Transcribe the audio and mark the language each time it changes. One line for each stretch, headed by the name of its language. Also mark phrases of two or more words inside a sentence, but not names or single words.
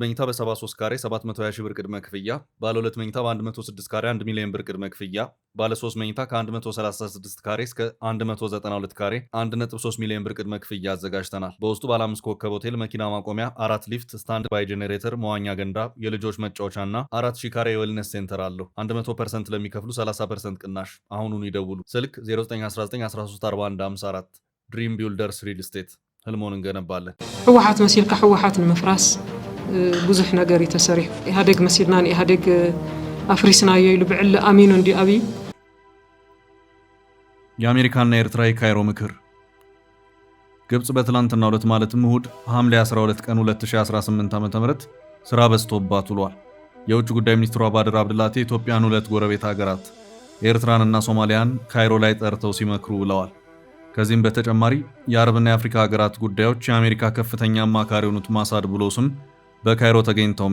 Amharic: መኝታ በ73 ካሬ 720 ሺህ ብር ቅድመ ክፍያ፣ ባለ 2 መኝታ በ106 ካሬ 1 ሚሊዮን ብር ቅድመ ክፍያ፣ ባለ 3 መኝታ ከ136 ካሬ እስከ 192 ካሬ 1.3 ሚሊዮን ብር ቅድመ ክፍያ አዘጋጅተናል። በውስጡ ባለ 5 ኮከብ ሆቴል፣ መኪና ማቆሚያ፣ 4 ሊፍት፣
English: stand by generator፣
Amharic: መዋኛ ገንዳ፣ የልጆች መጫወቻ እና 4000 ካሬ
English: የ wellness center
Amharic: አለው። 100% ለሚከፍሉ 30% ቅናሽ። አሁኑኑ ይደውሉ። ስልክ 0919134154 ድሪም ቢልደርስ ሪል ስቴት። ህልሞን እንገነባለን።
Tigrinya: ህወሓት መሲልካ ህወሓት ንምፍራስ ብዙሕ ነገር ይተሰሪሕ። ኢህአዴግ መሲልና ኢህአዴግ አፍሪስናዮ ኢሉ ብዕሊ አሚኑ እንዲ አብይ።
Amharic: የአሜሪካና የኤርትራ የካይሮ ምክር። ግብፅ በትላንትናው ዕለት ማለትም እሁድ ሐምሌ 12 ቀን 2018 ዓ.ም ስራ በዝቶባት ውሏል። የውጭ ጉዳይ ሚኒስትሩ ባድር አብድላቲ ኢትዮጵያን ሁለት ጎረቤት ሀገራት ኤርትራንና ሶማሊያን ካይሮ ላይ ጠርተው ሲመክሩ ውለዋል። ከዚህም በተጨማሪ የአረብና የአፍሪካ ሀገራት ጉዳዮች የአሜሪካ ከፍተኛ አማካሪ የሆኑት ማሳድ ብሎስም በካይሮ ተገኝተውም